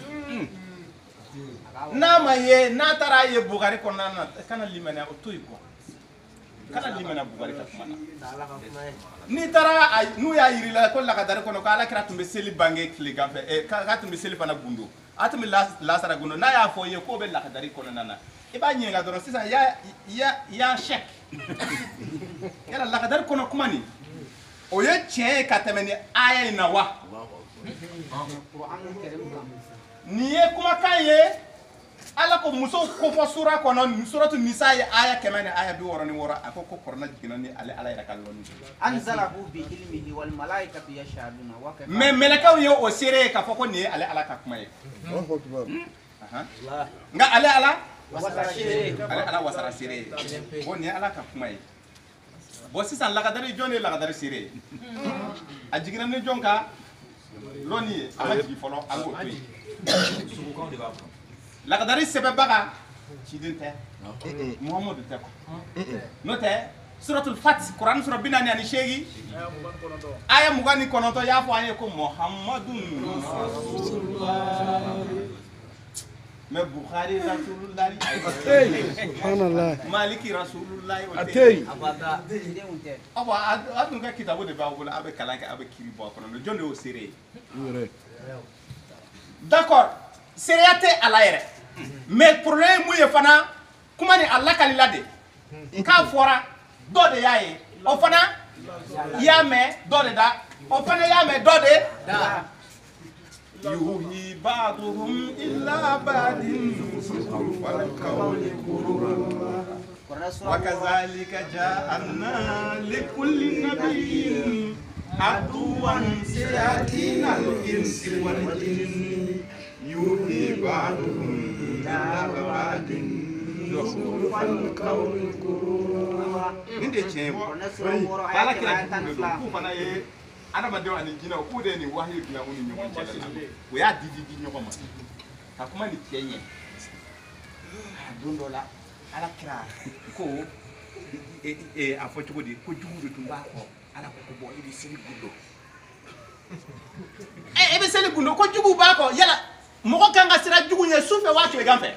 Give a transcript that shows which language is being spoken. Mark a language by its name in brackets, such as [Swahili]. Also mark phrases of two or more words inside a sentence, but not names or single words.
[Bambara] n'a ma ye n'a taara ye Bugari kɔnɔna na kana limaniya o to yen quoi kana limaniya Bugari ka kuma na n'i taara n'u y'a yir'i la ko lakadari kɔnɔ ko Alakira tun bɛ seli bange tilegan fɛ k'a tun bɛ seli fana gundo a tun bɛ lasara gundo n'a y'a fɔ i ye k'o bɛ lakadari kɔnɔna na i b'a ɲininka dɔrɔn sisan y'a chèque yala lakadari kɔnɔ kuma nin o ye tiɲɛ ye ka tɛmɛ ni aya in na wa nin ye kumakan ye ala ko musow kofɔ sura kɔnɔ suratu nisa ye aya 100 ni aya 66 a ko kɔrɔna jiginna ni ale ala yɛrɛ ka lɔnni [Arabic] أنزله بعلمه والملائكة يشهدون وكفى [Bambara] mais mɛlɛkɛw ye o seere ye k'a fɔ ko nin ye ale ala ka kuma ye nka ale ala wasara seere ye bon nin ye ala ka kuma ye bon sisan lakadari jɔn de ye lakadari seere ye a jiginna ni jɔn ka lɔnni ye a ma jigin fɔlɔ an k'o to yen lakadari sɛbɛnbaga ciden tɛ Muhamadu tɛ n'o tɛ suratul Fat Kuran sura 48 aya 29 y'a fɔ an ye ko [Arabic] محمد رسول الله [Bambara] mais Bukhari Rasulullah subhanallah Maliki Rasulullah atei a tun ka kitabu de b'a bolo a bɛ kalan kɛ a bɛ kiri bɔ a kɔnɔ jɔn de y'o seere ye d'accord seereya tɛ ala yɛrɛ mais problème mun ye fana kuma ni Allah kalila de k'a fɔra dɔ de y'a ye o fana y'a mɛn dɔ de da o fana y'a mɛn dɔ de da [Arabic] يوحي بعضهم إلى بعض والقول غرورا وكذلك جعلنا لكل نبي عدوا شياطين الإنس والجن يوحي بعضهم إلى بعض والقول غرورا [Bambara] inde tiɲɛ ala kira k'u fana ye adamadenw ani jinɛw k'u de ni wahyu dilan u ni ɲɔgɔn cɛ la o y'a di ɲɔgɔn ma ka kuma ni tiɲɛ ye don dɔ la ala kira ko a fɔ cogo di ko jugu de tun b'a kɔ ala ko bɔ i bɛ seli gundo i bɛ seli gundo ko jugu b'a kɔ yala mɔgɔ kan ka sira jugu ye su fɛ waa tilegan fɛ